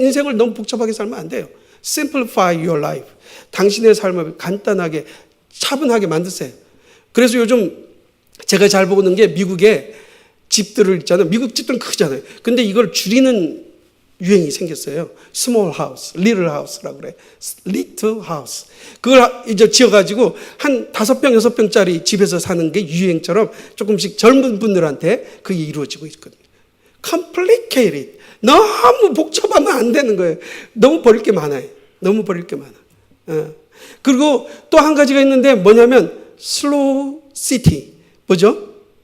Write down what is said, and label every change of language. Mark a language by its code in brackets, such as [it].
[ko] 인생을 너무 복잡하게 살면 안 돼요. [en] Simplify your life. [ko] 당신의 삶을 간단하게 차분하게 만드세요. 그래서 요즘 제가 잘 보는 게 미국의 집들을 있잖아요. 미국 집들은 크잖아요. 근데 이걸 줄이는 유행이 생겼어요. [en] small house, little house라고 [ko] 그래. [en] little house. [ko] 그걸 이제 지어가지고 한 5평, 6평짜리 집에서 사는 게 유행처럼 조금씩 젊은 분들한테 그게 이루어지고 있거든요. [en] complicated. [ko] 너무 복잡하면 안 되는 거예요. 너무 버릴 게 많아요. 너무 버릴 게 많아. 그리고 또 한 가지가 있는데 뭐냐면 slow city. 뭐죠?